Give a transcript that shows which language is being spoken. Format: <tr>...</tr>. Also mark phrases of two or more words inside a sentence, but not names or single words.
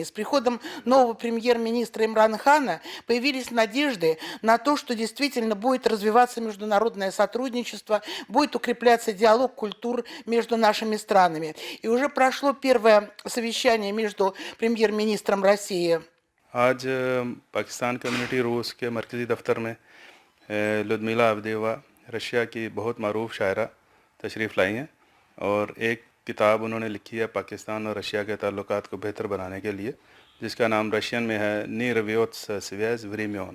<ru>С приходом нового премьер-министра Имрана Хана появились надежды на то, что действительно будет развиваться международное сотрудничество, будет укрепляться диалог культур между нашими странами. И уже прошло первое совещание между премьер-министром России.</ru> <ur>آج پاکستان کمیونٹی روس کے مرکزی دفتر میں لڈمیلا اودیوا رشیا کی بہت معروف شاعرہ تشریف لائی ہیں اور ایک کتاب انہوں نے لکھی ہے پاکستان اور رشیا کے تعلقات کو بہتر بنانے کے لیے، جس کا نام رشین میں ہے نی رویوتس سویز وریمیون۔</ur>